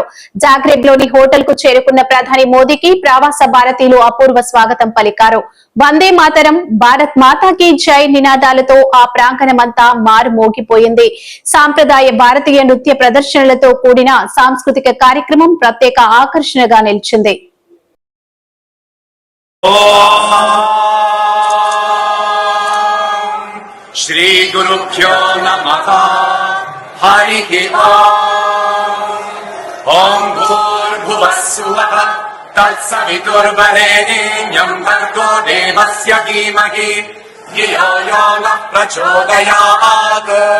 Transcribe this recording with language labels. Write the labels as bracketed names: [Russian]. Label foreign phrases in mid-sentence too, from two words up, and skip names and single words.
[Telugu] జాగ్రెబ్ లోని హోటల్ కు చేరుకున్న ప్రధాని మోదీకి ప్రవాస భారతీయులు అపూర్వ స్వాగతం పలికారు. వందే మాతరం, [Hindi] भारत माता की जय [Telugu] నినాదాలతో ఆ ప్రాంగణమంతా మారుమోగిపోయింది. సాంప్రదాయ భారతీయ నృత్య ప్రదర్శనలతో కూడిన సాంస్కృతిక కార్యక్రమం ప్రత్యేక ఆకర్షణగా నిలిచింది. [Sanskrit] श्री गुरुभ्यो नमः हरिः ओम भूर्भुवः स्वः तत्सवितुर्वरेण्यं भर्गो देवस्य धीमहि धियो यो नः प्रचोदयात्